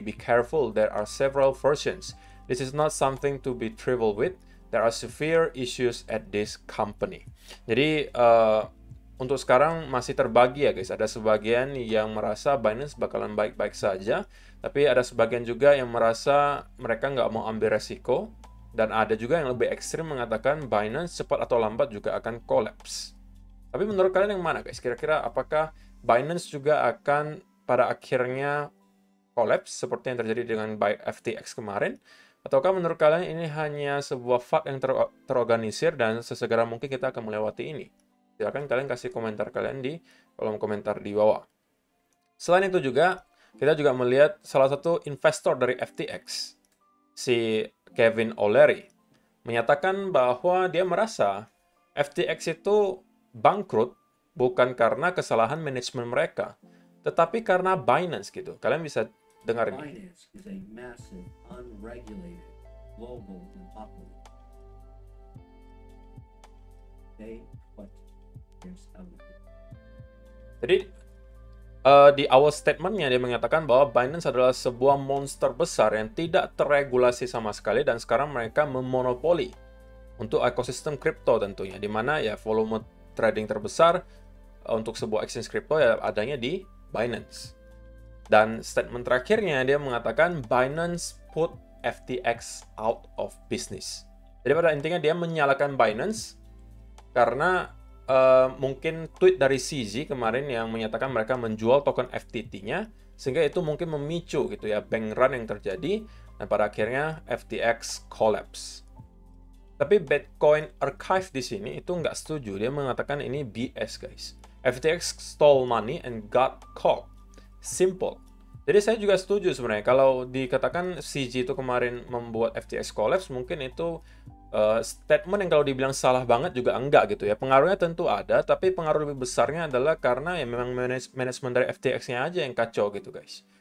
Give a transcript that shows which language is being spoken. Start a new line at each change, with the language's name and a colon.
English: Be careful, there are several versions. This is not something to be trifled with. There are severe issues at this company.
Indonesian: Jadi untuk sekarang masih terbagi ya guys. Ada sebagian yang merasa Binance bakalan baik-baik saja, tapi ada sebagian juga yang merasa mereka nggak mau ambil resiko, dan ada juga yang lebih ekstrim mengatakan Binance cepat atau lambat juga akan collapse. Tapi menurut kalian yang mana guys? Kira-kira apakah Binance juga akan pada akhirnya collapse seperti yang terjadi dengan FTX kemarin? Ataukah menurut kalian ini hanya sebuah fak yang terorganisir dan sesegera mungkin kita akan melewati ini? Silahkan kalian kasih komentar kalian di kolom komentar di bawah. Selain itu juga, kita juga melihat salah satu investor dari FTX, si Kevin O'Leary, menyatakan bahwa dia merasa FTX itu bangkrut bukan karena kesalahan manajemen mereka, tetapi karena Binance gitu. Kalian bisa dengar ini.
English: Binance is a massive, unregulated, global monopoly. They put this out of it.
Indonesian: Jadi di awal statementnya dia mengatakan bahwa Binance adalah sebuah monster besar yang tidak terregulasi sama sekali, dan sekarang mereka memonopoli untuk ekosistem kripto tentunya, di mana ya volume trading terbesar untuk sebuah exchange kripto ya adanya di Binance. Dan statement terakhirnya dia mengatakan
English: Binance put FTX out of business.
Indonesian: Jadi pada intinya dia menyalahkan Binance karena mungkin tweet dari CZ kemarin yang menyatakan mereka menjual token FTT-nya, sehingga itu mungkin memicu gitu ya bank run yang terjadi, dan pada akhirnya FTX collapse. Tapi Bitcoin Archive di sini itu nggak setuju. Dia mengatakan ini BS guys.
English: FTX stole money and got caught. Simple.
Indonesian: Jadi saya juga setuju sebenarnya. Kalau dikatakan CZ itu kemarin membuat FTX collapse, mungkin itu statement yang kalau dibilang salah banget juga enggak gitu ya. Pengaruhnya tentu ada, tapi pengaruh lebih besarnya adalah karena ya memang manajemen dari FTX-nya aja yang kacau gitu guys.